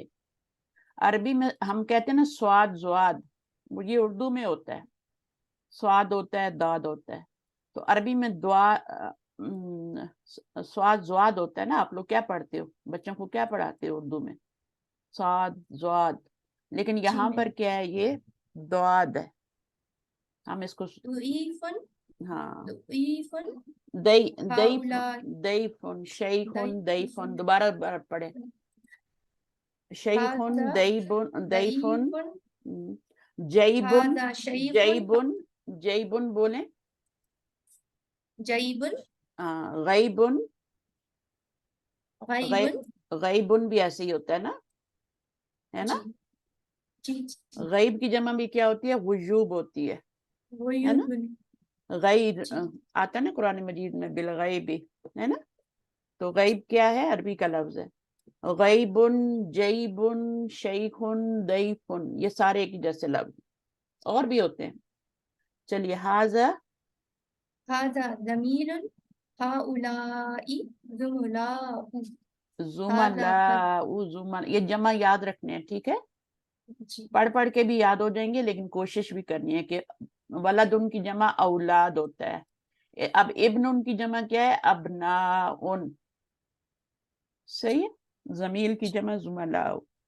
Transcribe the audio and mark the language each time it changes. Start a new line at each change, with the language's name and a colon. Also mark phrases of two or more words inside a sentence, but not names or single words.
Urdu: عربی میں ہم کہتے ہیں نا صواد ضواد، یہ اردو میں ہوتا ہے، صواد ہوتا ہے، داد ہوتا ہے. تو عربی میں صواد ضواد ہوتا ہے نا. آپ لوگ کیا پڑھتے ہو، بچوں کو کیا پڑھاتے ہو اردو میں? صواد ضواد. لیکن یہاں پر کیا ہے، یہ ضاد ہے. ہم اس کو
Arabic: दुईफ़ुन
Urdu: हाँ
Arabic: दुईफ़ुन दई हाउलाई ضعيفٌ شيخٌ ضعيفٌ, ज़ईफ़ुन
Urdu: دوبارہ پڑھے,
Arabic: शैखुन हादा दईफुन ज़ईफ़ुन जैबुन, هذا شيخٌ जैबुन, जैबुन
Urdu: बोले,
Arabic: जैबुन गैबुन, गैबुन।
Urdu: غیبٌ بھی ایسے ہی ہوتا ہے نا، ہے نا. جی جی غیب کی جمع بھی کیا ہوتی ہے، وجوب ہوتی ہے نا.
Arabic: वयूबुन। गैर
Urdu: जी آتا ہے نا قرآن مجید میں,
Arabic: بالغيبِ,
Urdu: ہے نا۔ تو غیب کیا ہے، عربی کا لفظ ہے.
Arabic: غيبٌ، جيبٌ، شيخٌ، ضعيفٌ,
Urdu: یہ سارے ایک ہی جیسے لفظ اور بھی ہوتے ہیں. چلیے,
Arabic: हाजा هذا ضميرٌ هؤلاءِ زملاءُ هذا
Urdu: جملہ، یہ جمع یاد رکھنے ہیں، ٹھیک ہے. जी پڑھ پڑھ کے بھی یاد ہو جائیں گے، لیکن کوشش بھی کرنی ہے کہ ولدٌ کی جمع اولاد ہوتا ہے. اب ابنٌ کی جمع کیا ہے، ابناءٌ، صحیح ہے. جمیل کی جمع جملاءُ.